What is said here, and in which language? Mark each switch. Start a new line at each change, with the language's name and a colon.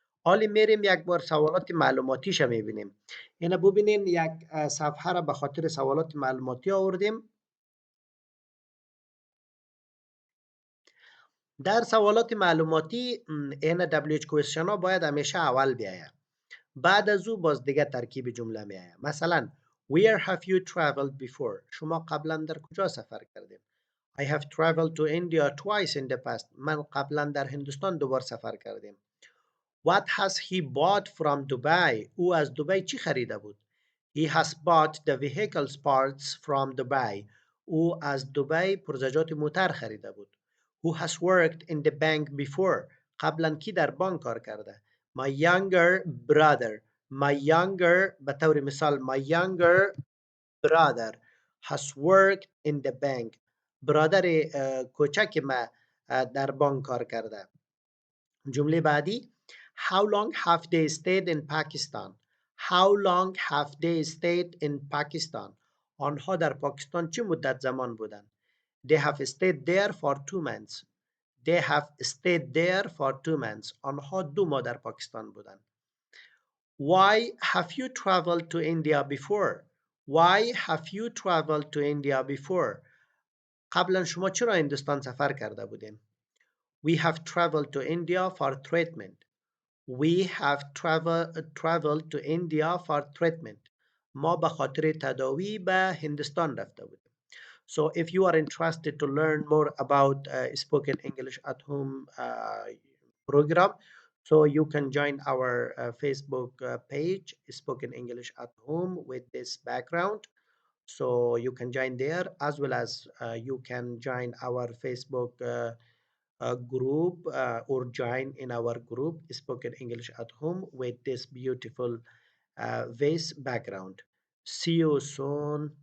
Persian: حالا میریم یک بار سوالات معلوماتیش میبینیم. اینا ببینین یک صفحه را به خاطر سوالات معلوماتی آوردیم. در سوالات معلوماتی این WH question ها باید همیشه اول بیایه، بعد از او باز دیگه ترکیب جمله میایه.
English: مثلا where have you traveled before؟
Persian: شما قبلا در کجا سفر کردید؟
English: I have traveled to India twice in the past.
Persian: من قبلا در هندوستان دوبار سفر کردیم.
English: What has he bought from Dubai؟
Persian: او از دبی چی خریده بود؟
English: He has bought the vehicle's parts from Dubai.
Persian: او از دبی پرزجات موتر خریده بود.
English: Who has worked in the bank before؟
Persian: قبلا کی در بانک کار کرده؟
English: My younger brother. My younger
Persian: به طور مثال
English: my younger brother has worked in the bank.
Persian: برادر کوچک ما در بانک کار کرده. جمله بعدی
English: How long have they stayed in Pakistan؟ How long have they stayed in Pakistan?
Persian: آنها در پاکستان چه مدت زمان بودند؟
English: They have stayed there for 2 months. They have stayed there for 2 months.
Persian: آنها 2 ماه در پاکستان بودند.
English: Why have you traveled to India before? Why have you traveled to India before?
Persian: قبلا شما چرا هندوستان سفر کرده بودین؟
English: We have traveled to India for treatment. We have traveled to India for treatment.
Persian: ما به خاطر تداوی به هندوستان رفته بودیم.
English: So if you are interested to learn more about spoken English at home program, so you can join our Facebook page, Spoken English at Home, with this background. So you can join there, as well as you can join our Facebook group or join in our group, Spoken English at Home, with this beautiful vase background. See you soon.